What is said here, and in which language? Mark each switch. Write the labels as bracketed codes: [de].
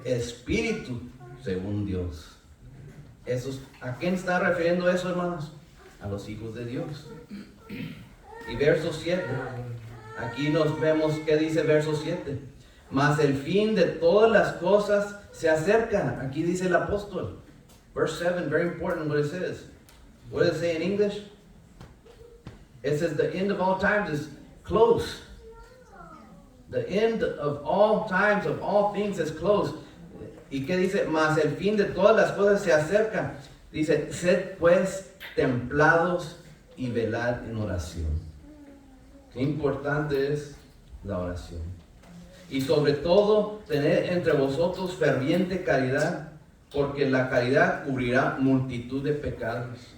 [es] Espíritu según Dios. ¿A quién está refiriendo eso, hermanos? A los hijos de Dios. Y verso 7. Aquí nos vemos qué dice verso 7. Mas el fin de todas las cosas se acerca. Aquí dice el apóstol. [en] Verse 7, very important what it says. What does it say in English? It says the end of all times is close. The end of all times, of all things is close. [es] ¿Y qué dice? Mas el fin de todas las cosas se acerca. Dice, sed pues templados y velad en oración. Qué importante es la oración. Y sobre todo, tened entre vosotros ferviente caridad, porque la caridad cubrirá multitud de pecados.